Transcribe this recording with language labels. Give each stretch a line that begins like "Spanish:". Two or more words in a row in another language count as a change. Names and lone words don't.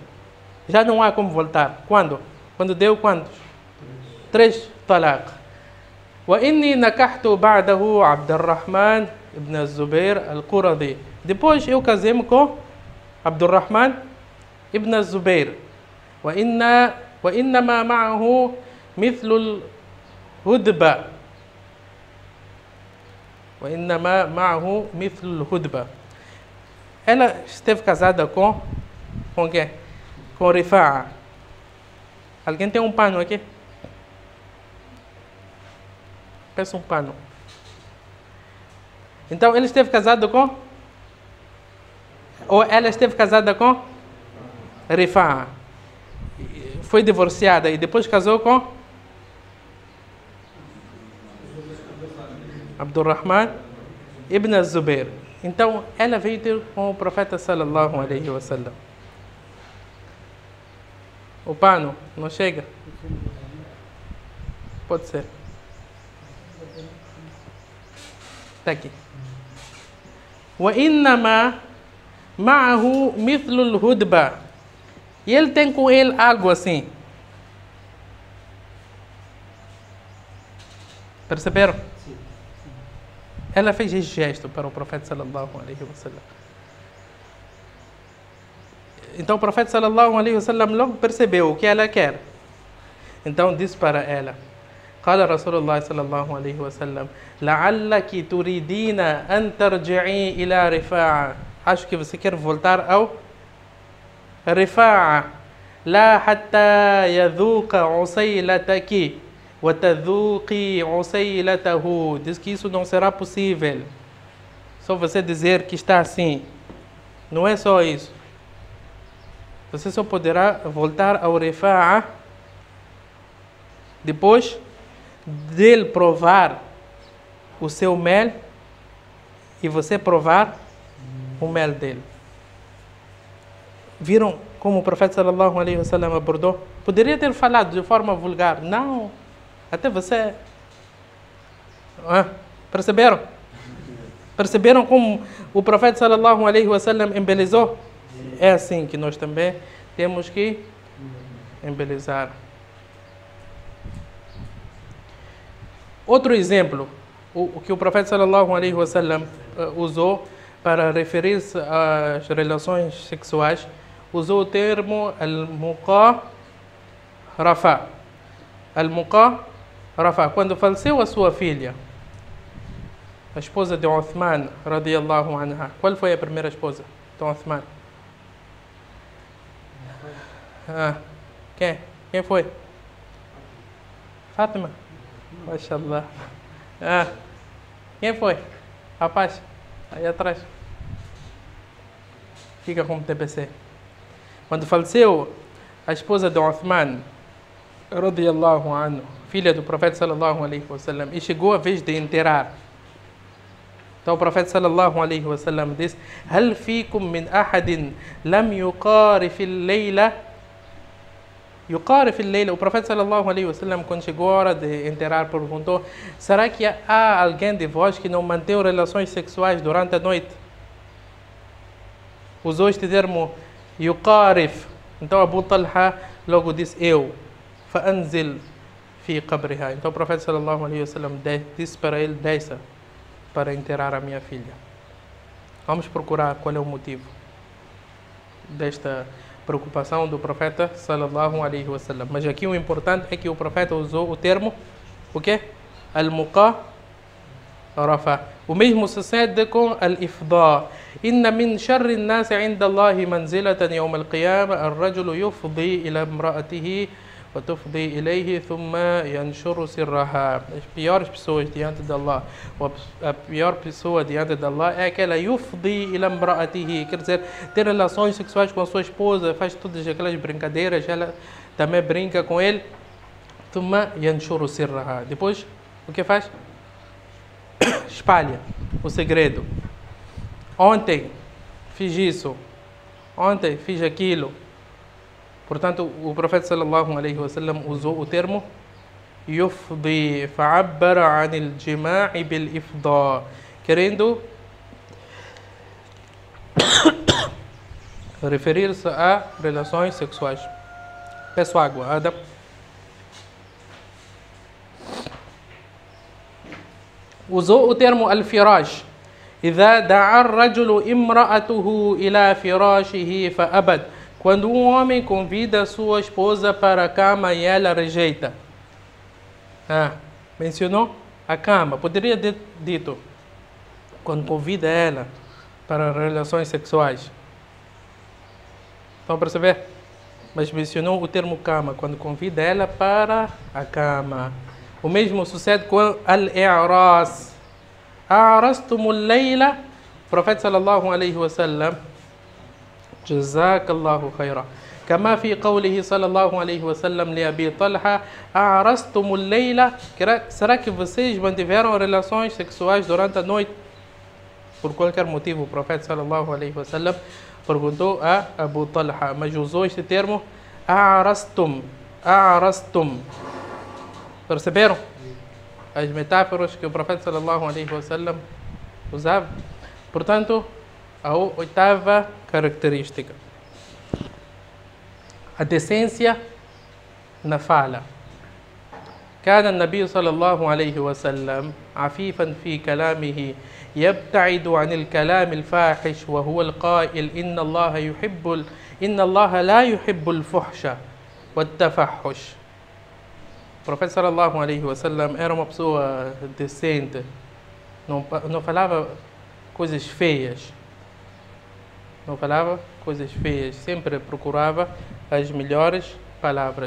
Portuguese: Já não há como voltar. Quando? Quando deu quantos? 3 talaq.
Arabic: وإني نكحت بعده عبد الرحمن ابن الزبير القرظي.
Portuguese: Depois eu casei-me com Abdurrahman ibn Zubair.
Arabic: وإنما معه مثل الهدبة. وإنما معه مثل الهدبة.
Portuguese: Ela esteve casada com quem? Com Rifa'a. Alguém tem um pano aqui? Peça um pano. Então, ele esteve casado com? Ou ela esteve casada com? Rifa'a. Foi divorciada e depois casou com? Abdurrahman ibn Zubair. Então, ela veio ter com o profeta
Arabic: صلى الله عليه وسلم.
Portuguese: O pano não chega? Pode ser. Está aqui. وإنما معه مثل الهدبة. E ele tem com ele algo assim. Perceberam? Sim. Ela fez esse gesto para o profeta
Arabic: صلى الله عليه وسلم.
Portuguese: Então o profeta
Arabic: صلى الله عليه وسلم
Portuguese: logo percebeu o que ela quer. Então disse para ela:
Arabic: قال رسول الله صلى الله عليه وسلم لعلك تريدين أن ترجعي إلى رفاعة.
Portuguese: Acho que você quer voltar ao رفاعة
Arabic: لا حتى يذوق عسيلتك وتذوقي عسيلته.
Portuguese: Diz que isso não será possível. Só você dizer que está assim. Não é só isso. Você só poderá voltar ao Rifa'a depois dele provar o seu mel e você provar o mel dele. Viram como o profeta
Arabic: صلى الله عليه وسلم
Portuguese: abordou? Poderia ter falado de forma vulgar. Não. Até você... Perceberam? Perceberam como o profeta
Arabic: صلى الله عليه وسلم
Portuguese: embelezou? É assim que nós também temos que embelezar. Outro exemplo, o que o profeta
Arabic: صلى الله عليه وسلم
Portuguese: usou para referir-se às relações sexuais, usou o termo al-muqarafa. Al-muqarafa. Quando faleceu a sua filha, a esposa de Uthman,
Arabic: رضي الله عنها.
Portuguese: Qual foi a primeira esposa de Uthman? Quem foi? Fátima. Mashallah. Quem foi? Rapaz, aí atrás. Fica como TPC. Quando faleceu a esposa de Uthman,
Arabic: رضي الله عنه,
Portuguese: filha do profeta
Arabic: صلى الله عليه وسلم,
Portuguese: e chegou a vez de enterrar. Então o profeta
Arabic: صلى الله عليه وسلم
Portuguese: disse:
Arabic: "هل فيكم من أحد لم يقارف الليلة?" يقارف الليلة.
Portuguese: O profeta
Arabic: صلى الله عليه وسلم,
Portuguese: quando chegou a hora de enterrar, perguntou: será que há alguém de vós que não mantém relações sexuais durante a noite? Usou este termo yuqarif. Então Abu Talha logo disse: eu.
Arabic: فانزل في قبرها.
Portuguese: Então o profeta
Arabic: صلى الله عليه وسلم
Portuguese: disse para ele: desça para enterrar a minha filha. Vamos procurar qual é o motivo desta preocupação do profeta
Arabic: صلى الله عليه وسلم.
Portuguese: Mas aqui o importante é que o profeta usou o termo, o quê? Al-muqarafa. O mesmo sucede com al-ifdá.
Arabic: إن من شر الناس عند الله منزلة يوم القيامة الرجل يفضي إلى امرأته وتفضي إليه ثم ينشر سرها.
Portuguese: As piores pessoas diante de Allah, a pior pessoa diante de Allah é aquela
Arabic: يفضي إلى امرأته,
Portuguese: quer dizer, ter relações sexuais com a sua esposa, faz todas aquelas brincadeiras, ela também brinca com ele.
Arabic: ثم ينشر سرها.
Portuguese: Depois, o que faz? Espalha o segredo. Ontem fiz isso, ontem fiz aquilo. Portanto, o profeta
Arabic: صلى الله عليه وسلم
Portuguese: usou o termo yufdi,
Arabic: فعبر عن الجماع بالإفضاء,
Portuguese: querendo referir-se a relações sexuais. Peço água, Adam. Usou o termo al-firash.
Arabic: إذا دعا الرجل امرأته إلى فراشه فأبد.
Portuguese: Quando um homem convida sua esposa para a cama e ela rejeita. Mencionou a cama. Poderia ter dito quando convida ela para relações sexuais. Estão a perceber? Mas mencionou o termo cama quando convida ela para a cama. O mesmo sucede com al-i'ras.
Arabic: أعرستم الليلة. Profeta صلى الله عليه وسلم, جزاك الله خيرا, كما في قوله صلى الله عليه وسلم لأبي طلحة أعرستم الليلة.
Portuguese: Será que vocês mantiveram relações sexuais durante a noite? Por qualquer motivo, o profeta
Arabic: صلى الله عليه وسلم
Portuguese: perguntou a Abu Talha, mas usou este termo أعرستم. Perceberam as metáforas que o profeta
Arabic: صلى الله عليه وسلم
Portuguese: usava? Portanto, a oitava característica. a decência na fala.
Arabic: كان النبي صلى الله عليه وسلم عفيفا في كلامه يبتعد عن الكلام الفاحش وهو القائل إن الله لا يحب الفحش والتفحش.
Portuguese: O profeta
Arabic: صلى الله عليه وسلم
Portuguese: era uma pessoa decente, não falava coisas feias, sempre procurava as melhores palavras.